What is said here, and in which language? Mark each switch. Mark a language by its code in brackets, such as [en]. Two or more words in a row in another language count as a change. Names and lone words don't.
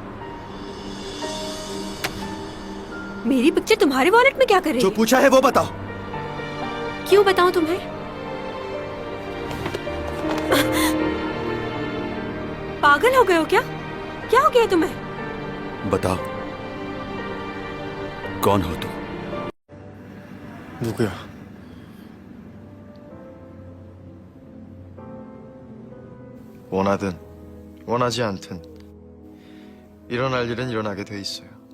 [hi] मेरी पिक्चर तुम्हारे वॉलेट में क्या कर रही जो है? पूछा है वो बताओ। क्यों बताऊं तुम्हें? पागल हो गए हो क्या? क्या हो गया तुम्हें? बताओ, कौन हो तुम? [ko] 누구야? 원하든 원하지 않든 일어날 일은 일어나게 돼 있어요.